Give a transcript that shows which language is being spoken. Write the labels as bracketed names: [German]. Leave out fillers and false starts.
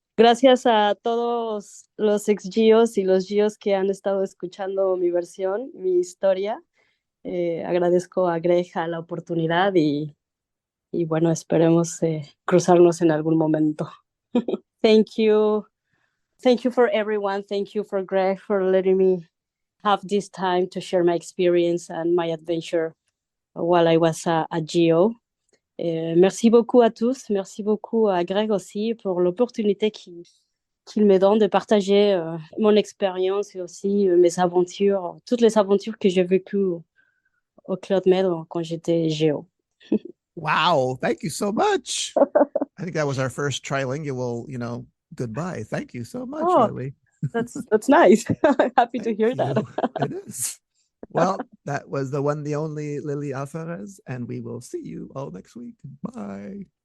[Spanish] Gracias a todos los ex Gios y los Gios que han estado escuchando mi versión, mi historia. Agradezco a Greg a la oportunidad y bueno, esperemos cruzarnos en algún momento. [English] Thank you. Thank you for everyone. Thank you for Greg for letting me have this time to share my experience and my adventure while I was a Geo. [French] Merci beaucoup à tous. Merci beaucoup à Greg aussi pour l'opportunité qu'il me donne de partager mon expérience et aussi mes aventures, toutes les aventures que j'ai vécues au Club Med quand j'étais Géo. [English] Wow. Thank you so much. I think that was our first trilingual, goodbye. Thank you so much, Oh, Lily. that's nice. Happy to Thank hear that. you. It is. Well, that was the one, the only Lili Alferez, and we will see you all next week. Bye.